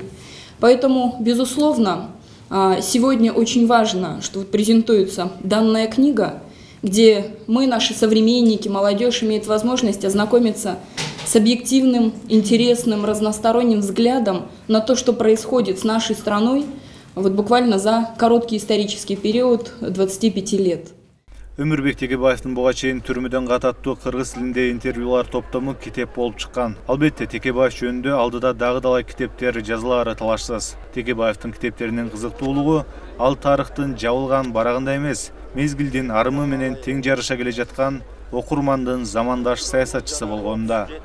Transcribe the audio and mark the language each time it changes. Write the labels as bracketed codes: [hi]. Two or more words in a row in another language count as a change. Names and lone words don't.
[ru] Поэтому, безусловно, сегодня очень важно, что презентуется данная книга, где мы, наши современники, молодежь имеет возможность ознакомиться с объективным, интересным, разносторонним взглядом на то, что происходит с нашей страной вот буквально за короткий исторический период 25 лет. [ky] Өмүрбек Текебаевдин буга чейин түрмөдөн кататтуу кыргыз тилинде интервьюлар топтому китеп болуп чыккан. Албетте Текебаев жөнүндө алдыда дагы талай китептер жазылаары талашсыз. Текебаевдин китептеринин кызыктуулугу ал тарыхтын жабылган барагында эмес, мезгилдин арымы менен тең жарыша келе жаткан окурмандын замандаш саясатчысы болгонунда.